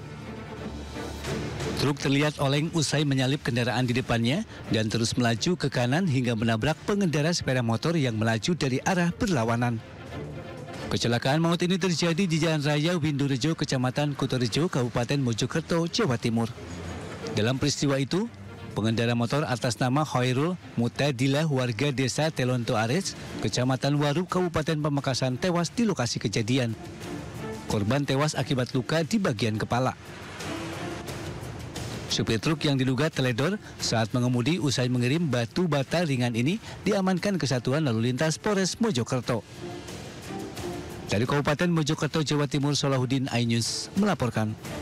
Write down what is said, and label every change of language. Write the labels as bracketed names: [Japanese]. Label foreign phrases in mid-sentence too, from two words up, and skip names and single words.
[Indonesian] Truk terlihat oleng usai menyalip kendaraan di depannya dan terus melaju ke kanan hingga menabrak pengendara sepeda motor yang melaju dari arah berlawanan. Kecelakaan maut ini terjadi di Jalan Raya Windorejo, Kecamatan Kutorejo, Kabupaten Mojokerto, Jawa Timur. Dalam peristiwa itu, pengendara motor atas nama Hoirul Mutadilah warga desa Telonto Ares, Kecamatan Waru, Kabupaten Pamekasan tewas di lokasi kejadian. Korban tewas akibat luka di bagian kepala. Supir truk yang diduga teledor saat mengemudi usai mengirim batu bata ringan ini diamankan Kesatuan Lalu Lintas Polres Mojokerto. Dari Kabupaten Mojokerto, Jawa Timur, Solahuddin, iNews melaporkan.